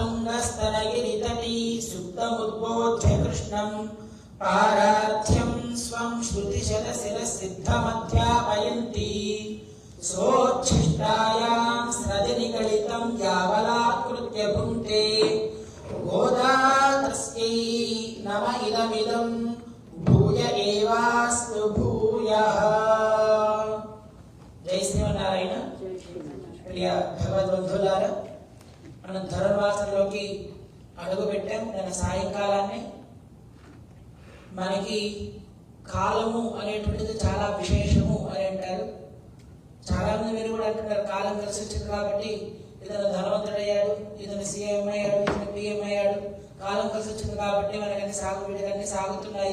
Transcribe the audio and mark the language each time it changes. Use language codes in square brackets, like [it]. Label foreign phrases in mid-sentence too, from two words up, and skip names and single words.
[sa] तुङ्गस्तनगिरितटी सुप्तमुद्बोध्य कृष्णं पारार्थ्यं स्वं श्रुतिशरशिरसिद्धमध्यापयन्ती सोच्छिष्टायां स्रजनिगलितं यावलाकृत्य भुङ्क्ते गोदा तस्यै नम इदमिदं भूय एवास्तु भूयः। जय श्रीमన్నారాయణ। [te] ప్రియ భగవద్బంధులారా, మనం ధనుర్మాసంలోకి అడుగు పెట్టాం. నేను సాయంకాలాన్ని మనకి కాలము అనేటువంటిది చాలా విశేషము అని అంటారు. చాలా మంది మీరు కూడా అంటున్నారు కాలం కలిసి వచ్చింది కాబట్టి ఇతను ధనవంతుడయ్యాడు, ఇతను సీఎం అయ్యాడు, ఇతను పిఎం అయ్యాడు, కాలం కలిసి వచ్చింది కాబట్టి మనకన్నీ వీటికన్నీ సాగుతున్నాయి.